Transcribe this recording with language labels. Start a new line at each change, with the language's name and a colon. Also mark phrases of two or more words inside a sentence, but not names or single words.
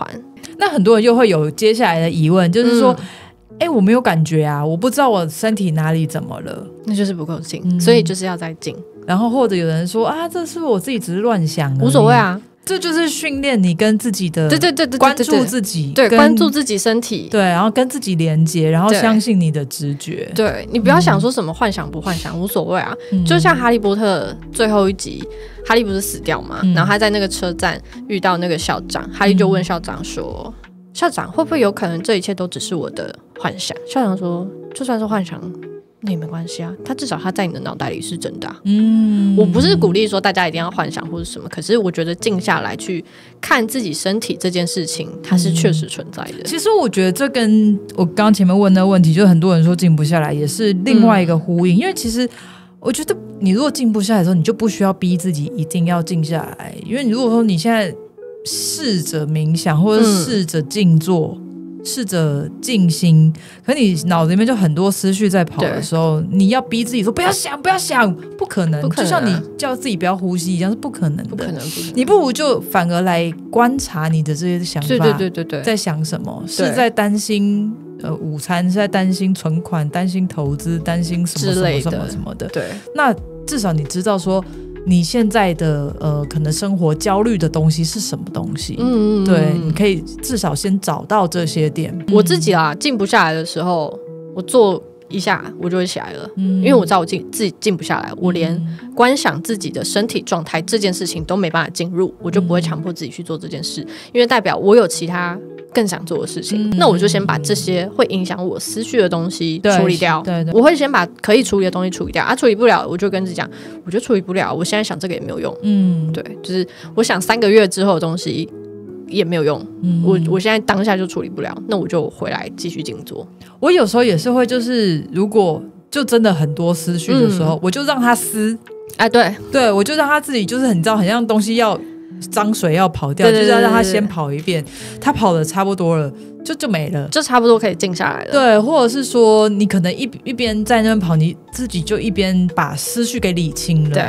Chinese: 那很多人又會有接下來的疑問，就是說我沒有感覺啊，我不知道我身體哪裡怎麼了，那就是不夠靜，所以就是要再靜。然後或者有人說啊，這是我自己只是亂想而已，無所謂啊，這就是訓練你跟自己的對關注自己，對，關注自己身體，對，然後跟自己連接，然後相信你的直觉。对，你不要想說什麼幻想不幻想，無所謂啊。就像哈利波特最後一集，哈利不是死掉嘛，然後他在那個車站遇到那個校長，哈利就問校長說，校長會不會有可能這一切都只是我的幻想？校長說，就算是幻想那也沒關係啊，他至少他在你的腦袋裡是真的啊。我不是鼓勵說大家一定要幻想或者什麼，可是我覺得靜下來去看自己身體這件事情，它是確實存在的。其實我覺得這跟我剛剛前面問的問題，就是很多人說靜不下來，也是另外一個呼應。因為其實我覺得你如果靜不下來的時候，你就不需要逼自己一定要靜下來，因為你如果說你現在試着冥想或者試着靜坐，試着靜心，可你腦子裡面就很多思緒在跑的時候，你要逼自己說不要想不要想，不可能，就像你叫自己不要呼吸一樣，是不可能的，不可能。你不如就反而来观察你的這些想法，對，在想什麼，是在擔心午餐，是在擔心存款，擔心投資，擔心什么什么什么什么的。对，那至少你知道說你現在的可能生活焦慮的東西是什麼東西？對，你可以至少先找到這些點。我自己啦，靜不下來的時候，我做一下我就會起來了，因為我知道我自己靜不下來，我連觀想自己的身體狀態這件事情都沒辦法進入，我就不會強迫自己去做這件事，因為代表我有其他更想做的事情，那我就先把這些會影響我思緒的東西處理掉。對，我會先把可以處理的東西處理掉啊，處理不了我就跟自己講，我就處理不了，我現在想這個也沒有用。對，就是我想3個月之後的東西也沒有用，我現在當下就處理不了，那我就回來繼續靜坐。我有時候也是會，就是如果就真的很多思緒的時候，我就讓他撕。對，我就讓他自己就是你知道，很像東西要髒水要跑掉，就是要讓他先跑一遍，他跑的差不多了就沒了，就差不多可以靜下來了。對，或者是說你可能一邊在那邊跑，你自己就一邊把思緒給理清了。